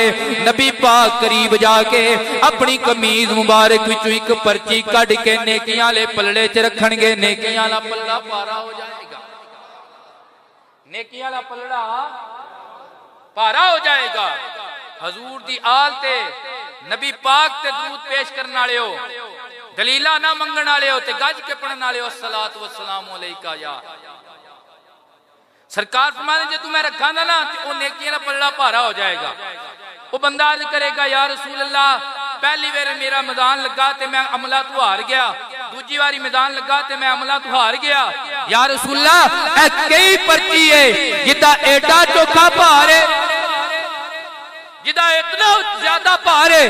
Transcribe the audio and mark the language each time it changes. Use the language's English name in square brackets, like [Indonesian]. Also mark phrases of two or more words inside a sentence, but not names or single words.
[Punjabi] نبی پاک قریب جا کے اپنی قمیض مبارک وچوں اک پرچی کڈھ کے نیکیاں لے پلڑے چ رکھنگے، نیکیاں دا پلا بھارا ہو جائے گا، نیکیاں دا پلڑا بھارا ہو جائے گا. حضور دی آل تے نبی پاک تے درود پیش کرنے والے ہو، دلیلاں نہ منگن والے ہو تے گج کے پڑھن والے ہو, [Arabic] الصلاة والسلام عليك يا. [Punjabi] سرکار فرماتے جے توں میں رکھاں ناں تے او نیکیاں دا پلڑا بھارا ہو جائے گا. وہ بندہ عرض کرے گا, [Arabic] يا رسول الله, [Punjabi] پہلی بار میرا میدان لگا تے میں عملاں توں ہار گیا، دوجی واری میدان لگا تے میں عملاں توں ہار گیا. [Arabic] يا رسول الله, [Punjabi] اے کہی پرچی ہے جہدا اینا چوکھا بھار ہے، جہدا اتنا زیادہ بھار ہے.